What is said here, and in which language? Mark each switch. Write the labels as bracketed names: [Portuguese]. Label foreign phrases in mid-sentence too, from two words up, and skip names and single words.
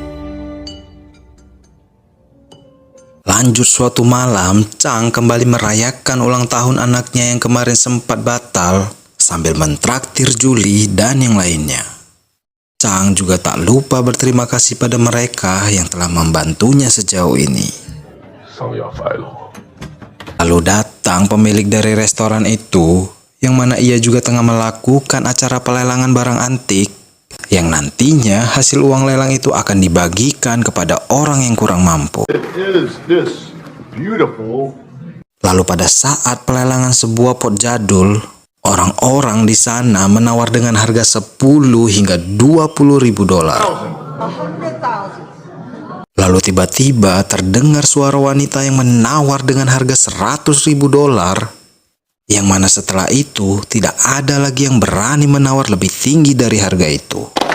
[Indonesian] Lanjut suatu malam, Chang kembali merayakan ulang tahun anaknya yang kemarin sempat batal sambil mentraktir Julie dan yang lainnya. Chang juga tak lupa berterima kasih pada mereka yang telah membantunya sejauh ini. [Cantonese] 生日快樂！ [Indonesian] Lalu datang pemilik dari restoran itu, yang mana ia juga tengah melakukan acara pelelangan barang antik, yang nantinya hasil uang lelang itu akan dibagikan kepada orang yang kurang mampu. [English] Is this beautiful? [Indonesian] Lalu pada saat pelelangan sebuah pot jadul, orang-orang di sana menawar dengan harga 10 hingga 20 ribu dolar. 100,000。 Lalu tiba-tiba terdengar suara wanita yang menawar dengan harga 100 ribu dolar, yang mana setelah itu tidak ada lagi yang berani menawar lebih tinggi dari harga itu.